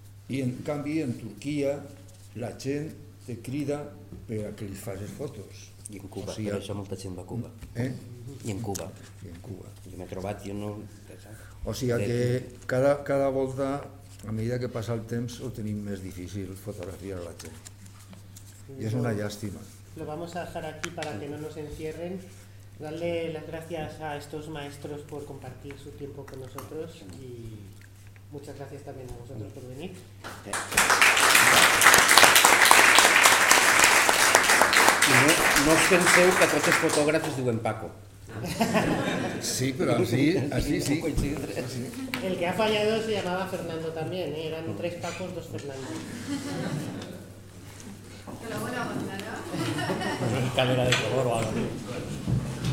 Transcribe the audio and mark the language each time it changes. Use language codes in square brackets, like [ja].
[ca] I en canvi en Turquia la gent te crida per a que li facis fotos. I en Cuba, o sigui, per això molta gent va a Cuba. Eh? I en Cuba. Jo m'he trobat, jo no... O sigui que cada volta, a mesura que passa el temps, ho tenim més difícil fotografiar la gent. I és una llàstima. [es] Lo vamos a dejar aquí para que no nos encierren. Darle las gracias a estos maestros por compartir su tiempo con nosotros y muchas gracias también a vosotros por venir. [ca] No us penseu que tots els fotògrafs diuen Paco. Sí, però així sí. [es] El que ha fallado se llamaba Fernando también, ¿eh? Eran tres Pacos, dos Fernando. Que la buena mañana. Una cámara de color o algo así.